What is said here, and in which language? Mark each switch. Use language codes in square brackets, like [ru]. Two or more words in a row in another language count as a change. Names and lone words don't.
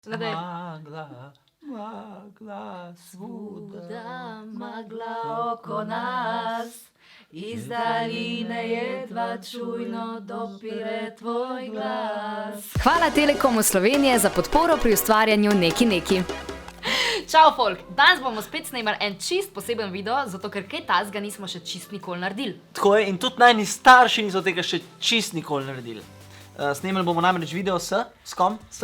[hr] Magla, magla, svuda magla oko nas, iz daljine jedva čujno dopire tvoj glas. [sl] Hvala Telekomu Slovenije za podporo pri ustvarjanju Neki. Čau, folk! Danes bomo spet snemali en čist poseben video, zato ker kaj tazga nismo še čist nikoli naredili. Tako je, in tudi najni starši niso tega še čist nikoli naredili. Snemali bomo namreč video s kom?